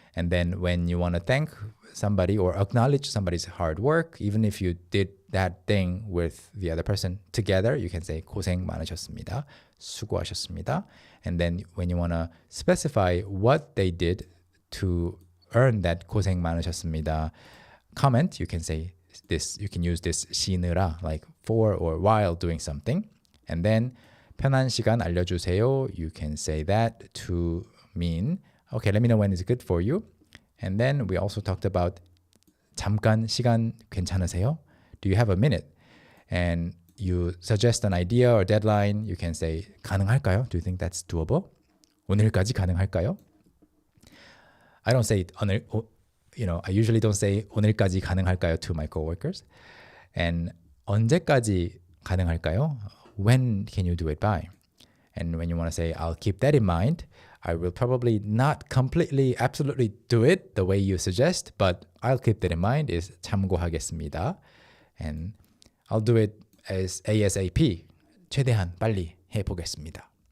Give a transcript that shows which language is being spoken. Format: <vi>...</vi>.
<en>And then when you want to thank somebody or acknowledge somebody's hard work, even if you did that thing with the other person together, you can say</en> <ko>고생 많으셨습니다. 수고하셨습니다.</ko> <en>And then when you want to specify what they did to earn that</en> <ko>고생 많으셨습니다</ko> <en>comment, you can say this. You can use this 쉬느라, like for or while doing something.</en> <ko>And then 편한 시간 알려주세요.</ko> <en>You can say that to mean, okay, let me know when it's good for you. And then we also talked about</en> <ko>잠깐 시간 괜찮으세요?</ko> <en>Do you have a minute? And you suggest an idea or deadline. You can say</en> <ko>가능할까요?</ko> <en>Do you think that's doable?</en> <ko>오늘까지 가능할까요?</ko> <en>I don't say I usually don't say</en> <ko>오늘까지 가능할까요</ko> <en>to my coworkers.</en> <ko>And 언제까지 가능할까요?</ko> <en>When can you do it by? And when you want to say, I'll keep that in mind, I will probably not completely, absolutely do it the way you suggest, but I'll keep that in mind is</en> <ko>참고하겠습니다.</ko> <en>And I'll do it as ASAP.</en> <ko>최대한 빨리 해보겠습니다.</ko>